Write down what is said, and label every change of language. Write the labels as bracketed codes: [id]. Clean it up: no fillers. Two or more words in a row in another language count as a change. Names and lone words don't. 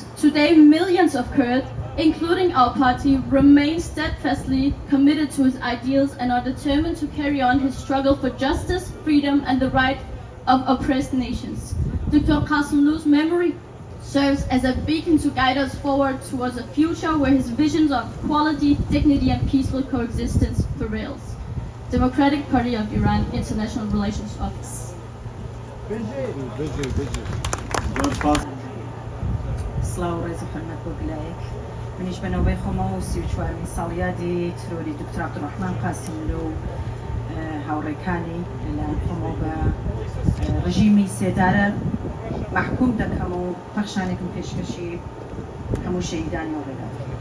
[en] Today, millions of Kurds, including our party, remain steadfastly committed to his ideals and are determined to carry on his struggle for justice, freedom, and the right of oppressed nations. Dr. Qasimlu's memory serves as a beacon to guide us forward towards a future where his visions of equality, dignity, and peaceful coexistence prevails. Democratic Party of Iran, International Relations Office. [ckb] سلااو ڕێز و حرمەت بۆ گلایەک منیش بەنەوەی خۆمە و 34 ساڵیادی ترۆری دکتۆر عەبدوڕەحمان قاسیملو و هاوڕێکانی لەلایەن خۆمە بە ڕژیمی سێدارە محکوم دەکەم و پەخشانێکم پێشکەشی هەموو شەهیدانی ئەوڕێدا.